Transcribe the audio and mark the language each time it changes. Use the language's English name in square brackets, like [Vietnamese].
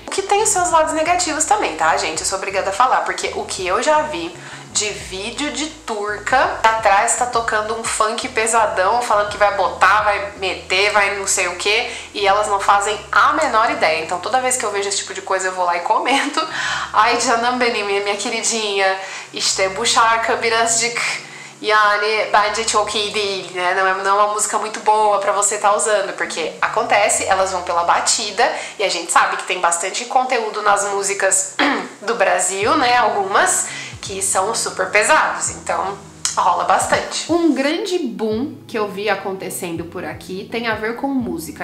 [Portuguese] O que tem os seus lados negativos também, tá, gente? Eu sou obrigada a falar, porque o que eu já vi de vídeo de turca, atrás tá tocando um funk pesadão, falando que vai botar, vai meter, vai não sei o que, e elas não fazem a menor ideia. Então toda vez que eu vejo esse tipo de coisa eu vou lá e comento. [Turkish] Ai canım benim, [Portuguese] minha queridinha, [Turkish] işte bu şarkı birazcık yani bence çok iyi değil, né? [Portuguese] Não é uma música muito boa pra você estar usando, porque acontece, elas vão pela batida e a gente sabe que tem bastante conteúdo nas músicas do Brasil, né? Algumas que são super pesados, então rola bastante. Um grande boom que eu vi acontecendo por aqui tem a ver com música.